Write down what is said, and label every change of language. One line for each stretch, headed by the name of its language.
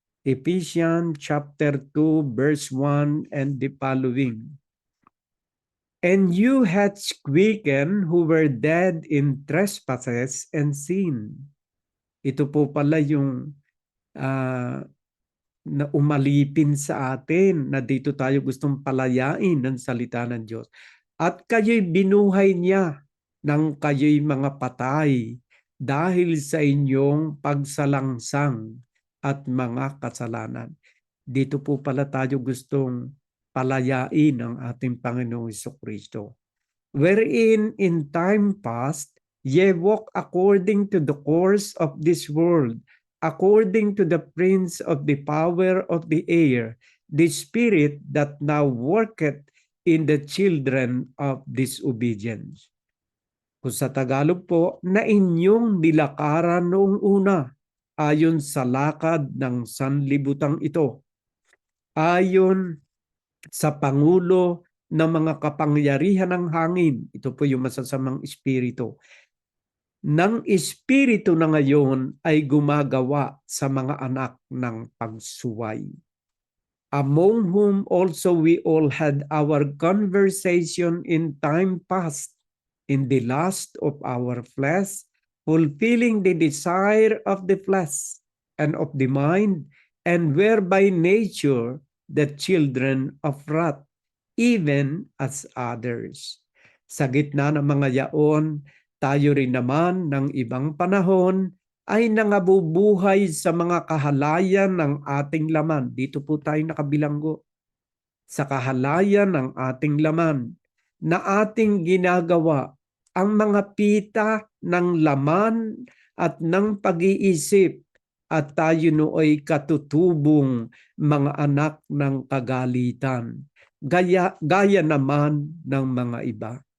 English: Ephesians chapter 2, verse 1 and the following. And you had quickened who were dead in trespasses and sin.
Filipino: Ito po pala yung na umalipin sa atin na dito tayo gustong palayain ng salita ng Diyos. At kayo'y binuhay niya nang kayo'y mga patay dahil sa inyong pagsalangsang at mga kasalanan. Dito po pala tayo gustong palayain ang ating Panginoong Jesucristo.
English: Wherein in time past, ye walk according to the course of this world, according to the prince of the power of the air, the spirit that now worketh in the children of disobedience.
Filipino: Kung sa Tagalog po, na inyong nilakaran noong una, ayon sa lakad ng sanlibutang ito, ayon sa pangulo ng mga kapangyarihan ng hangin. Ito po yung masasamang espiritu. Nang espiritu na ngayon ay gumagawa sa mga anak ng pagsuway.
English: Among whom also we all had our conversation in time past, in the lust of our flesh, fulfilling the desire of the flesh and of the mind, and were by nature the children of wrath, even as others.
Filipino: Sa gitna ng mga yaon, tayo rin naman ng ibang panahon ay nangabubuhay sa mga kahalayan ng ating laman. Dito po tayo nakabilanggo. Sa kahalayan ng ating laman na ating ginagawa ang mga pita ng laman at ng pag-iisip, at tayo nooy katutubong mga anak ng kagalitan, gaya naman ng mga iba.